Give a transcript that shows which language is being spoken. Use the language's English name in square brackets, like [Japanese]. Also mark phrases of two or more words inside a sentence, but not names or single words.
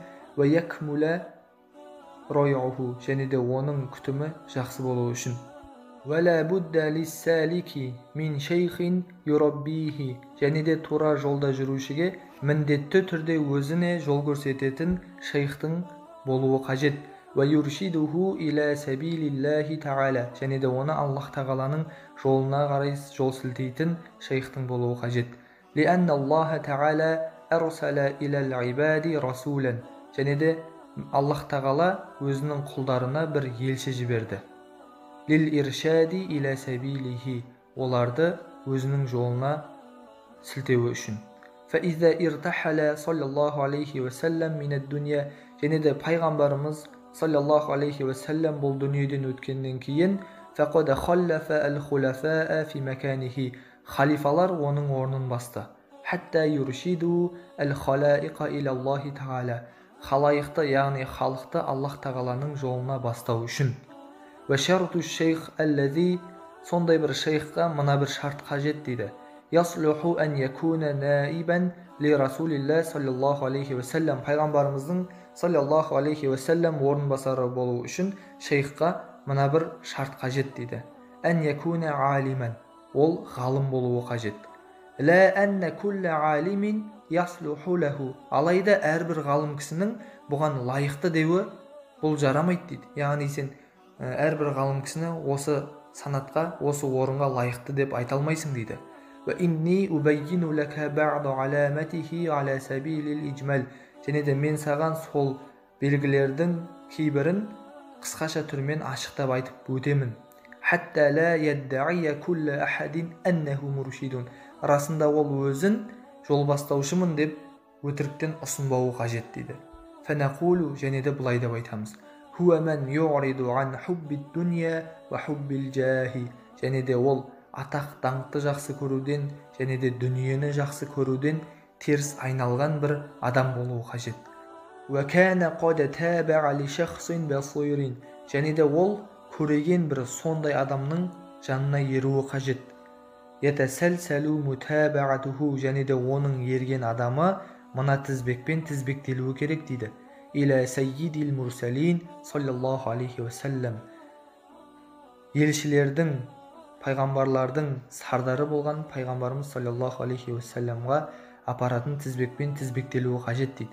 [Arabic] ويكمل رعيه, [Kazakh] және де оның күтімі жақсы болуы үшін. [Arabic] ولا بد للسالك من شيخ يربيه, [Kazakh] және де тура жолда жүрушіге міндетті түрде өзіне жол көрсететін шейхтің болуы қажет. [Arabic] ويرشده إلى سبيل الله تعالى, [Kazakh] және де оны Аллах тағаланың жолына қарай жол сілтейтін шейхтің болуы қажет. [Arabic] لأن الله تعالى أرسل إلى العباد رسولا, [Kazakh] және де Аллах тағала өзінің құлдарына бір елші жіберді. [Arabic] للإرشاد إلى سبيله, [Kazakh] оларды өзінің жолына сілтеуі үшін. [Arabic] فإذا ارتحل صلى الله عليه وسلم من الدنيا, [Kazakh] және де пайғамбарымыз [Arabic] صلى الله عليه وسلم [Kazakh] бұл дүниеден өткеннен кейін [Arabic] فقد خلف الخلفاء في مكانه, [Kazakh] халифалар оның орнын басты. [Arabic] حتى يرشد الخلائق إلى الله تعالى, [Kazakh] халайықты, яғни халықты Аллах тағаланың жолына бастау үшін. [Arabic] وشرط الشيخ الذي, [Kazakh] сондай бір шейхқа мына бір шарт қажет дейді. [Arabic] يصلح أن يكون نائبا لرسول الله صلى الله عليه وسلم, пайғамбарымыздың صلى الله عليه وسلم [Kazakh] орынбасары болу үшін шейхқа мына бір шарт қажет дейді. [Arabic] أن يكون عالما, [Kazakh] ол ғалым болуы қажет. [Arabic] لا أن كل عالم يصلح له, [Kazakh] алайда әрбір ғалым кісінің бұған лайықты деуі бұл жарамайды дейді. Яғни сен әрбір ғалым кісіні осы санатқа, осы орынға лайықты деп айта алмайсың дейді. [Arabic] وإني أبين لك بعض علاماته على سبيل الإجمال, [Kazakh] және де мен саған сол белгілердің кейбірін қысқаша түрмен ашықтап айтып өтемін. [Arabic] حتى لا يدعي كل أحد أنه مرشد, [Kazakh] расында ол өзін жол бастаушымын деп өтіріктен ұсынбауы қажет дейді. Фанақулу, және де былай деп айтамыз. [Arabic] هو من يريد عن حب الدنيا وحب الجاه, [Kazakh] және де ол атақ даңқты жақсы көруден және де дүниені жақсы көруден теріс айналған бір адам болуы қажет. [Arabic] وكان قد تبع لشخص بصير, [Kazakh] және де ол көреген бір сондай адамның жанына еруі қажет. [Arabic] يتسلسل متابعته, [Kazakh] және де оның ерген адамы мына тізбекпен тізбектелуі керек дейді. [Arabic] إلى سيد المرسلين صلى الله عليه وسلم, [Kazakh] елшілердің, пайғамбарлардың сардары болған пайғамбарымыз [Arabic] صلى الله عليه وسلم [Kazakh] апаратын тізбекпен тізбектелуі қажет дейді.